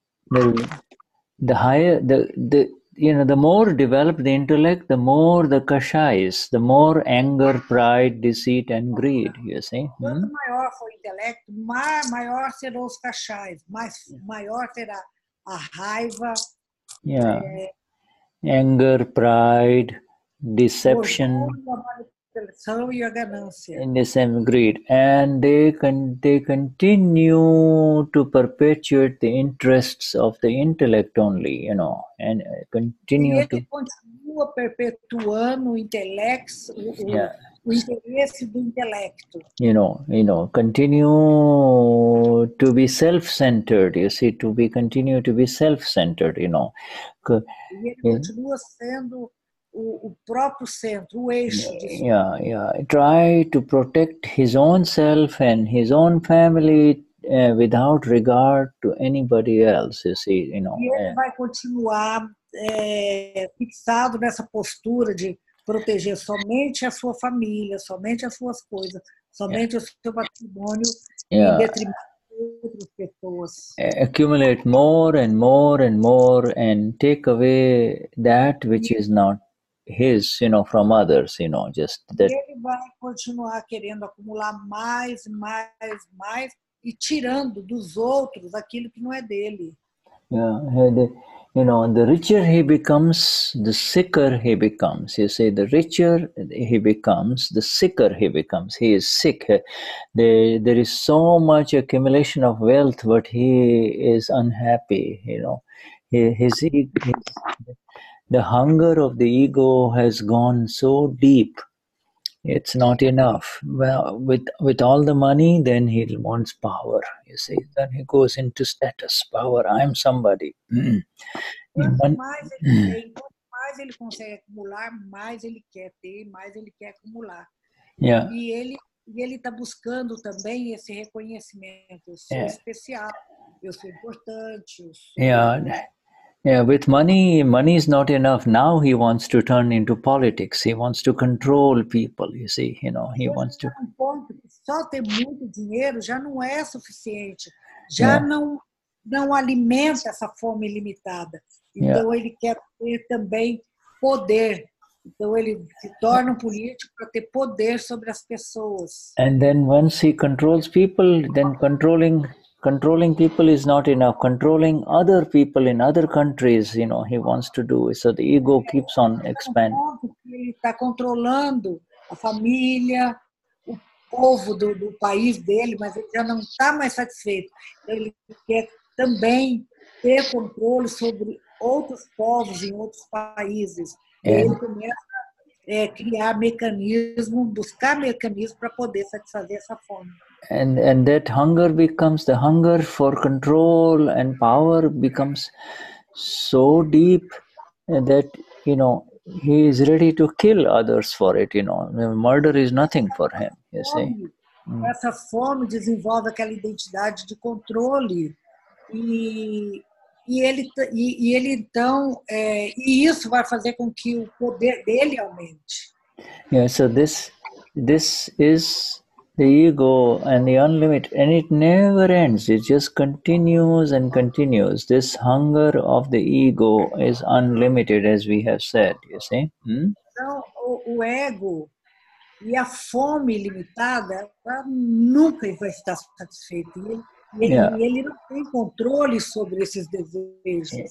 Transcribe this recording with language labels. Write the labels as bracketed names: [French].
[English] The higher the more developed the intellect, the more the kashais, the more anger, pride, deceit, and greed, you see. [Portuguese] Quanto maior for o intelecto, maior serão os kashais, maior será a raiva. [English] Yeah. Anger, pride, deception, and the same greed, and they continue to perpetuate the interests of the intellect only, you know, and continue to [Portuguese] continua perpetuando o interesse do intelecto. [English] You know, continue to be self-centered. You see, continue to be self-centered. You know. [Portuguese] E ele continua sendo o próprio centro, o eixo. [English] Yeah. Try to protect his own self and his own family without regard to anybody else. You see, you know. [Portuguese] E ele vai continuar fixado nessa postura de proteger somente a sua família, somente as suas coisas, somente o seu patrimônio, em detrimento de outras pessoas. [English] Accumulate more and more and more and take away that which is not his, you know, from others, you know, just that. [Portuguese] Ele vai continuar querendo acumular mais e tirando dos outros aquilo que não é dele. [English] The richer he becomes, the sicker he becomes. You see, the richer he becomes, the sicker he becomes. He is sick. There is so much accumulation of wealth, but he is unhappy, you know. The hunger of the ego has gone so deep. It's not enough. Well, with all the money, then he wants power. You see, then he goes into status, power. I'm somebody. [Portuguese] Quanto mais ele tem, quanto mais ele consegue acumular, mais ele quer ter, mais ele quer acumular. [English] Yeah. [Portuguese] E ele está buscando também esse reconhecimento. Eu sou especial, eu sou importante. [English] Yeah, with money is not enough. Now he wants to turn into politics. He wants to control people, you see, you know, he wants to... [Portuguese] Só ter muito dinheiro já não é suficiente. Já não não alimenta essa fome ilimitada. Então, ele quer ter também poder. Então, ele se torna um político para ter poder sobre as pessoas. [English] And then once he controls people, then controlling people is not enough. Controlling other people in other countries, he wants to do. So the ego keeps on expanding. [Portuguese] Ele está controlando a família, o povo do país dele, mas ele já não está mais satisfeito. Então, ele quer também ter controle sobre outros povos em outros países. E ele começa a criar mecanismos, buscar mecanismos para poder satisfazer essa fome. [English] And that hunger becomes, the hunger for control and power becomes so deep that, he is ready to kill others for it, Murder is nothing for him, you see. [Portuguese] Essa fome desenvolve aquela identidade de controle e ele então, e isso vai fazer com que o poder dele aumente. [English] Yeah, so this is the ego and the unlimited, and it never ends. It just continues and continues. This hunger of the ego is unlimited, as we have said, you see. [Portuguese] Então, o ego e a fome ilimitada, ela nunca vai estar satisfeito. E ele não tem controle sobre esses desejos.